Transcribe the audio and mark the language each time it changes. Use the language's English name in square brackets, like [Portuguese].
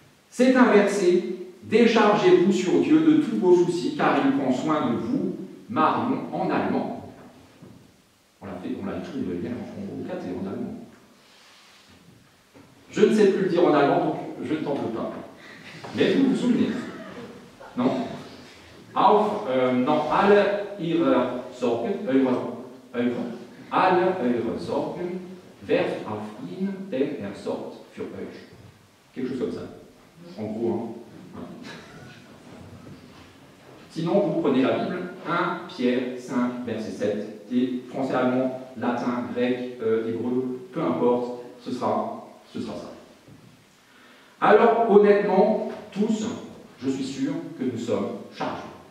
[French] C'est un verset, déchargez-vous sur Dieu de tous vos soucis, car il prend soin de vous, Marion, en allemand. On l'a écrit en caté, en allemand. Je ne sais plus le dire en allemand, donc je ne t'en veux pas. Mais vous vous souvenez? Non? [German] Non, alle ihre Sorgen, alle eure Sorgen, werft auf ihn, denn sorgt für euch. [French] Quelque chose comme ça. En gros, hein. Sinon, vous prenez la Bible, 1 Pierre 5, verset 7, et français, allemand, latin, grec, hébreu, peu importe, ce sera ça. Alors, honnêtement, tous, je suis sûr que nous sommes chargés.